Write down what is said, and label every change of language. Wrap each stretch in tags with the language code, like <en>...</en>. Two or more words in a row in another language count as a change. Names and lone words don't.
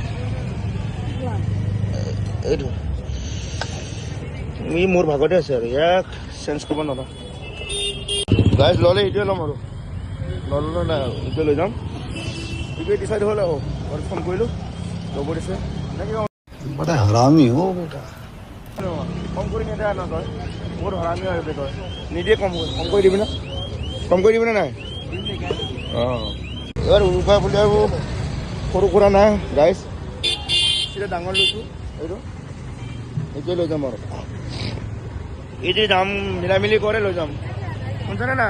<as>এইটো ই মোৰ ভাগতে আছে আৰু ইয়াক চেঞ্জ কৰিব নোৱাৰোঁ গাইজ। ল'লে এইটোৱে ল'ম আৰু নল'লে নাই আৰু এইটোৱে লৈ যাম। এইটোৱে ডিচাইড হ'ল আৰু মই ফোন কৰিলোঁ, ল'ব দিছে।</as> <hi>बड़ा हरामी हो बेटा।</hi> <as>কম কৰি নিদিয়া ন তই, বহুত হৰামি হয় তই। নিদিয়ে কম কৰি দিবি না, কম কৰি দিবি নে নাই? অঁ এইবাৰ উৰুকা বুলি আৰু সৰু সুৰা নাই গাইজ, এতিয়া ডাঙৰ লৈছোঁ। এইটোৱে লৈ যাম আৰু এইটো দাম মিলামিলি কৰে লৈ যাম, শুনছানে নাই?</as>